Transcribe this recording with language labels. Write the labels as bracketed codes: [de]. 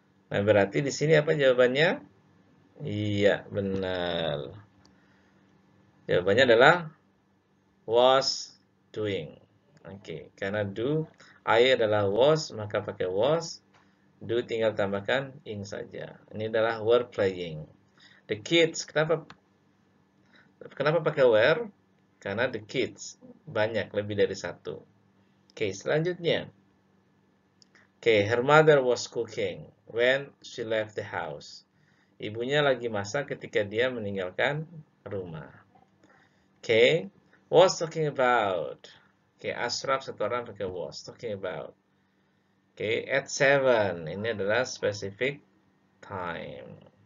[id] Nah, berarti di sini apa jawabannya? Iya, benar. Jawabannya adalah [en] was doing. [id] Oke, karena do, I adalah was, maka pakai was. Do tinggal tambahkan ing saja. Ini adalah [en] were playing. The kids, [id] kenapa pakai were? Karena the kids banyak, lebih dari satu. Oke, selanjutnya. Oke, her mother was cooking when she left the house. Ibunya lagi masak ketika dia meninggalkan rumah. Oke, [en] was talking about. [id] Oke, Ashraf satu orang pakai was talking about. Oke, at 7. Ini adalah specific time.